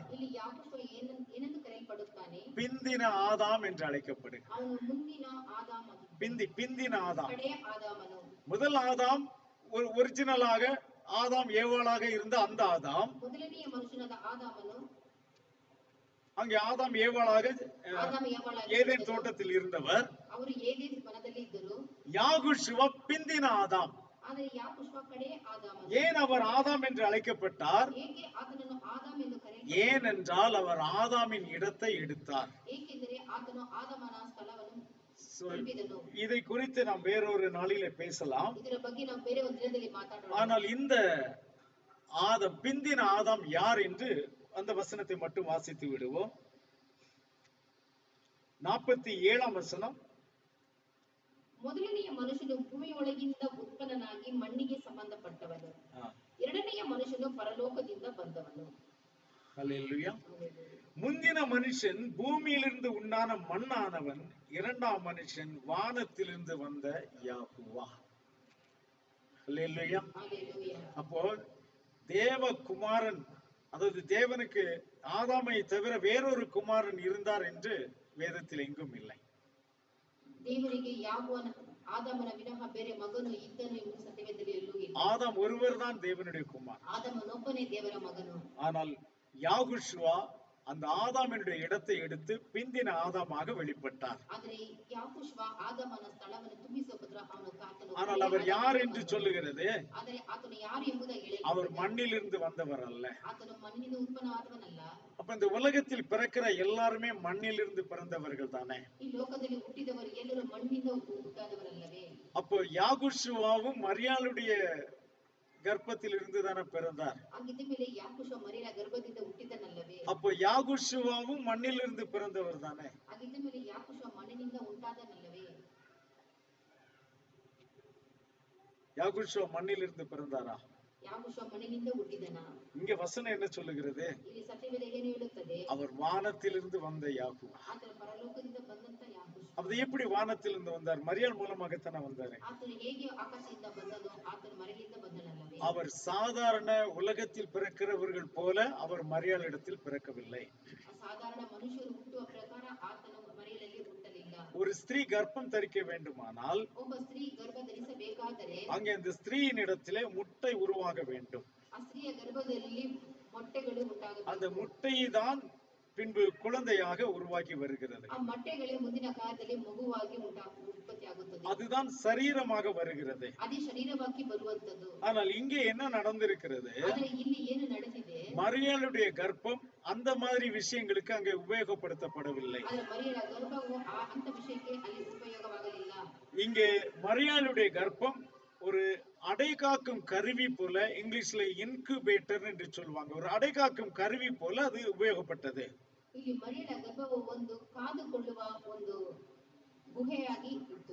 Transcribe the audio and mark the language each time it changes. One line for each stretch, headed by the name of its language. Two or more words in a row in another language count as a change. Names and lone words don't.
Kannada: ಇಲ್ಲಿ ಯಾಕೋಬ ಏನೆಂದು ಕರೆಯಲ್ಪಡುತ್ತಾನೆ?
Tamil: பிந்தின ஆதாம் என்று அழைக்கப்படுகிறார்.
Kannada: ಅವನು ಮುಂದಿನ ಆದಾಮ,
Tamil: பிந்தின ஆதாம்.
Kannada: ಕಡೆಯ ಆದಾಮನು.
Tamil: முதல் ஆதாம் ஒரு ஒரிஜினலாக ஆதாம் ஏவாளாக இருந்த அந்த ஆதாம்.
Kannada: ಮೊದಲನೆಯ ಮನುಷ್ಯನಾದ ಆದಾಮನು
Tamil: அங்கே ஆதாம் ஏவாளாக
Kannada: ಆದಾಮ ಏವಾಳಾಗಿ
Tamil: ஏதேன் தோட்டத்தில் இருந்தவர்.
Kannada: ಅವರು ಏದೇನ್ ವನದಲ್ಲಿ ಇದ್ದರು.
Tamil: யாகுஷுவ பிந்தின ஆதாம்.
Kannada: ಆದರೆ ಯಾಕುಷ್ವ ಕಡೆ ಆದಾಮನು.
Tamil: ஏன் அவர் ஆதாம் என்று அழைக்கப்பட்டார்?
Kannada: ಏಕೆ ಆತನನ್ನು ಆದಾಮ್ ಎಂದು ಕರೆಯಲ್ಪಟ್ಟನು?
Tamil: ஏனென்றால் அவர் ஆதாமின் இடத்தை எடுத்தார்.
Kannada: ಏಕೆಂದರೆ ಆತನು ಆದಾಮನ ಸ್ಥಳವನ್ನು So, ತುಂಬಿದನು.
Tamil: இதை குறித்து நாம் வேறொரு நாளிலே பேசலாம்.
Kannada: ಇದರ ಬಗ್ಗೆ ನಾವು ಬೇರೆ ಒಂದು ದಿನದಲ್ಲಿ ಮಾತಾಡೋಣ.
Tamil: ஆனால் இந்த ஆதாம், பிந்தின ஆதாம் யார் என்று அந்த வசனத்தை மட்டும் வாசித்து விடுவோம். 47ஆம் வசனம்.
Kannada: ಮೊದಲನೆಯ ಮನುಷ್ಯನು ಭೂಮಿಯೊಳಗಿಂದ ಉತ್ಪನ್ನನಾಗಿ ಮಣ್ಣಿಗೆ ಸಂಬಂಧಪಟ್ಟವನು. ಎರಡನೆಯ ಮನುಷ್ಯನು ಪರಲೋಕದಿಂದ ಬಂದವನು.
Tamil: ஹல்லேலூயா. முந்தின மனுஷன் பூமியிலிருந்து உண்டான மண்ணானவன், இரண்டாம் மனுஷன் வானத்திலிருந்து வந்த யாகுவா. ஹல்லேலூயா. ஹalleluya. அப்போ தேவகுமாரன், அதாவது தேவனுக்கு ஆதாமை தவிர வேறொரு குமாரன் இருந்தார் என்று வேதத்தில் எங்கும் இல்லை.
Kannada: ದೇವರಿಗೆ ಯಾಗುವನ ಆದಾಮನ ವಿನಃ ಬೇರೆ ಮಗನು ಇದ್ದನು ಎಂಬ ಸತ್ಯವೇದದಲ್ಲಿ ಎಲ್ಲೂ ಇಲ್ಲ.
Tamil: ஆதாம் ஒருவர் தான் தேவனுடைய குமார்.
Kannada: ಆದಾಮನೊಬ್ಬನೇ ದೇವರ ಮಗನು.
Tamil: ஆனால் யாகுஷுவா அந்த ஆதாமினுடைய இடத்தை எடுத்து பிந்தின ஆதாமாக வெளிப்பட்டார்.
Kannada: ಆದರೆ ಯಾಕುಷ್ವ ಆದಾಮನ ಸ್ಥಳವನ್ನು ತುಂಬಿಸುವುದರ ಅವನು ಆತನು.
Tamil: ஆனால் அவர் யார் என்று சொல்லுகிறது?
Kannada: ಆದರೆ ಆತನು ಯಾರು ಎಂಬುದಾಗಿ ಹೇಳಿ,
Tamil: அவர் மண்ணிலிருந்து வந்தவர் அல்ல.
Kannada: ಆತನು ಮಣ್ಣಿನಿಂದ ಉತ್ಪನ್ನವಾದವನಲ್ಲ.
Tamil: அப்ப இந்த உலகத்தில் பிறக்கிற எல்லாருமே மண்ணிலிருந்து பிறந்தவர்கள் தானே.
Kannada: ಈ ಲೋಕದಲ್ಲಿ ಹುಟ್ಟಿದವರು ಎಲ್ಲರೂ ಮಣ್ಣಿನಿಂದ ಹುಟ್ಟಾದವರಲ್ಲವೇ?
Tamil: அப்போ யாகுஷுவாவும் மரியாளுடைய கர்ப்பத்தில் இருந்து தானே பிறந்தார்.
Kannada: ಹಾಗಿದ್ದ ಮೇಲೆ ಯಾಕುಷ್ವ ಮರಿಯಳ ಗರ್ಭದಿಂದ ಹುಟ್ಟಿದನಲ್ಲವೇ?
Tamil: அப்போ யாகுஷுவாவும் மண்ணிலிருந்து பிறந்தவர் தானே.
Kannada: ಹಾಗಿದ್ದ ಮೇಲೆ ಯಾಕುಷ್ವ ಮಣ್ಣಿನಿಂದ ಉಂಟಾದನಲ್ಲವೇ?
Tamil: யாகுஷுவா மண்ணிலிருந்து பிறந்தாரா?
Kannada: ಯಾಕುಷ್ವ ಮಣ್ಣಿನಿಂದ ಹುಟ್ಟಿದನ?
Tamil: இங்க வசனம் என்ன சொல்லுகிறது?
Kannada: ಇಲ್ಲಿ ಸತ್ಯವೇದ ಏನು ಹೇಳುತ್ತದೆ?
Tamil: அவர் வானத்திலிருந்து வந்த யாகுவா.
Kannada: ಆತನು ಪರಲೋಕದಿಂದ ಬಂದಂತ ಯಾಕುಷ್ವ.
Tamil: அது எப்படி வானத்திலிருந்து வந்தார்? மரியாள் மூலமாகத்தானே வந்தாரு.
Kannada: ಆತನು ಹೇಗೆ ಆಕಾಶದಿಂದ ಬಂದನೋ ಆತನು ಮರೆಯಿಂದ ಬಂದನಲ್ಲವೇ?
Tamil: அவர் சாதாரண உலகத்தில் பிறக்கிறவர்கள் போல அவர் மரியாள் இடத்தில் பிறக்கவில்லை.
Kannada: ಸಾಧಾರಣ ಮನುಷ್ಯರು ಹುಟ್ಟುವ ಪ್ರಕಾರ ಆತನು ಮರಿಯಳಲ್ಲಿ ಹುಟ್ಟಲಿಲ್ಲ.
Tamil: ஒரு ஸ்திரீ கர்ப்பம் தரிக்க வேண்டுமானால்
Kannada: ಒಬ್ಬ ಸ್ತ್ರೀ ಗರ್ಭ ಧರಿಸಬೇಕಾದರೆ
Tamil: அங்கே அந்த ஸ்திரீயின் இடத்திலே முட்டை உருவாக வேண்டும்.
Kannada: ಆ ಸ್ತ್ರೀಯ ಗರ್ಭದಲ್ಲಿ ಮೊಟ್ಟೆಗಳು ಉಂಟಾಗುತ್ತವೆ.
Tamil: அந்த முட்டை தான் பின்பு குழந்தையாக உருவாகி வருகிறது.
Kannada: ಆ ಮೊಟ್ಟೆಗಳೇ ಮುಂದಿನ ಕಾಲದಲ್ಲಿ ಮಗುವಾಗಿ ಉತ್ಪತ್ತಿಯಾಗುತ್ತದೆ.
Tamil: அதுதான் சரீரமாக வருகிறது.
Kannada: ಅದೇ ಶರೀರವಾಗಿ ಬರುವಂತದ್ದು.
Tamil: ஆனால் இங்கே என்ன நடந்திருக்கிறது?
Kannada: ಆದರೆ ಇಲ್ಲಿ ಏನು ನಡೆದಿದೆ?
Tamil: மரியாளுடைய கர்ப்பம் அந்த மாதிரி விஷயங்களுக்கு அங்கே உபயோகப்படுத்தப்படவில்லை.
Kannada: ಆದರೆ ಮರಿಯಳ ಗರ್ಭವು ಅಂತ ವಿಷಯಕ್ಕೆ ಅಲ್ಲಿ ಉಪಯೋಗವಾಗಲಿಲ್ಲ.
Tamil: இங்கே மரியாளுடைய கர்ப்பம் ஒரு அடைகாக்கும் கருவி போல, இங்கிலீஷ்ல இன்குபேட்டர் என்று சொல்லுவாங்க, ஒரு அடைகாக்கும் கருவி போல அது உபயோகப்பட்டது.
Kannada: ಇಲ್ಲಿ ಮರಿಯಳ ಗರ್ಭವು ಒಂದು ಕಾದುಕೊಳ್ಳುವ ಒಂದು ಗುಹೆಯಾಗಿ ಇತ್ತು.